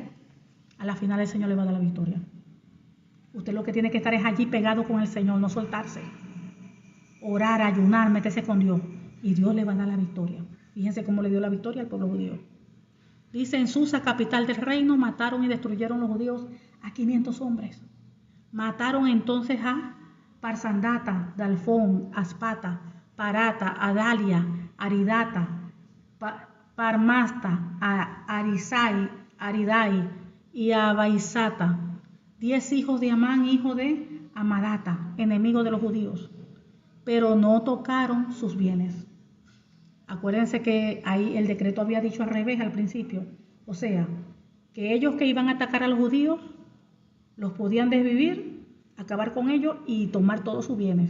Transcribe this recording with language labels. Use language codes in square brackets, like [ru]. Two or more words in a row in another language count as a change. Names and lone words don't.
[es] A la final el Señor le va a dar la victoria. Usted lo que tiene que estar es allí pegado con el Señor, no soltarse. Orar, ayunar, meterse con Dios y Dios le va a dar la victoria. Fíjense cómo le dio la victoria al pueblo judío. Dice, en Susa, capital del reino, mataron y destruyeron los judíos a 500 hombres. Mataron entonces a Parsandata, Dalfón, Aspata, Parata, Adalia, Aridata, Parmasta, a Arisai, Aridai y a Baisata, 10 hijos de Amán, hijo de Amadata, enemigo de los judíos, pero no tocaron sus bienes. Acuérdense que ahí el decreto había dicho al revés al principio, o sea, que ellos que iban a atacar a los judíos los podían desvivir, acabar con ellos y tomar todos sus bienes.